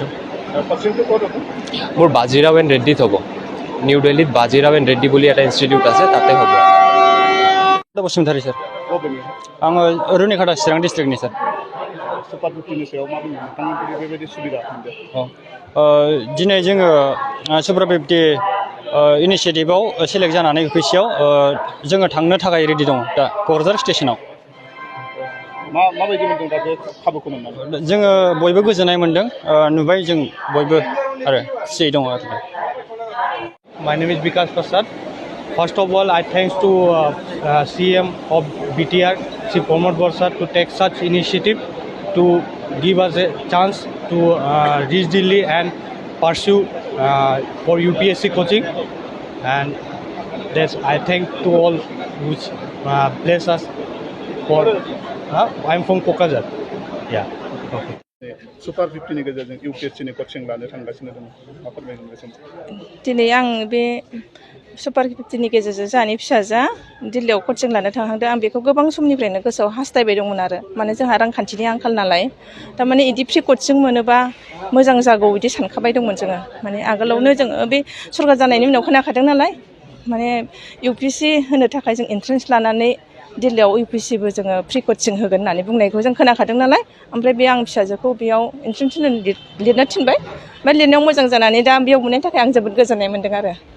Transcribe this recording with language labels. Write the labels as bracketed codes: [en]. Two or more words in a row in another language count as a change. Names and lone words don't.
[as] কোচিংটো ক'ত হ'ব মোৰ বাজিৰাও এণ্ড ৰেড্ডিত হ'ব নিউ দিল্লীত বাজিৰাও এণ্ড ৰেড্ডি বুলি এটা ইনষ্টিটিউট আছে তাতে হ'ব [brx] बसुमतारी सर बबेनि आङो रुनिखाटा चिरां डिस्ट्रिक्टनि सर सुपार 50 नि सायाव मा बुंनो नोंथांमोननि बेबायदि सुबिदा मोनदों दिनै जोङो सुपार 50 इनिसियेटिभआव सेलेक्ट जानानै UPSC-आव जोङो थांनो थाखाय रेडि दङ दा क'क्राझार स्टेसनाव माबायदि मोनदों दा बे खाबुखौ मोननानै जोङो बयबो गोजोननाय मोनदों नुबाय जों बयबो आरो खुसियै दङ आरो [en] My name is Vikas Prasad. First of all, I thanks to CM of BTR, Sri Pramod Borsar, to take such initiative to give us a chance to reach Delhi and pursue for UPSC coaching. And that's I thank to all which bless us for. I'm from Kokazar. Yeah. Okay. [brx] सुपार 50 नि गेजेरजों UPSC नि कोचिं लानो थांगासिनो दङ मा फोरमायगोन बे समाव दिनै आं बे सुपार 50 नि गेजेरजों जोंहानि फिसाजोआ दिल्लीयाव कचिं लानो थांहांदों आं बेखौ गोबां समनिफ्रायनो गोसोआव हास्थायबाय दंमोन आरो माने जोंहा रांखान्थिनि आंखाल नालाय थारमाने इदि फ्रि कचिं मोनोबा मोजां जागौ बिदि सानखाबाय दंमोन जोङो माने आगोलावनो जोङो बे सरकार जानायनि उनाव खोनाखादों नालाय माने UPSC होनो थाखाय जों एन्ट्रेन्स लानानै दिल्लीयाव UPSCबो जोङो फ्रि कचिं होगोन होननानै बुंनायखौ जों खोनाखादों नालाय ओमफ्राय बे आं फिसाजोखौ बेयाव एन्ट्रेन्स होनो लिरनो थिनबाय ओमफ्राय लिरनायाव मोजां जानानै दा बेयाव मोननायनि थाखाय आं जोबोद गोजोननाय मोन्दों आरो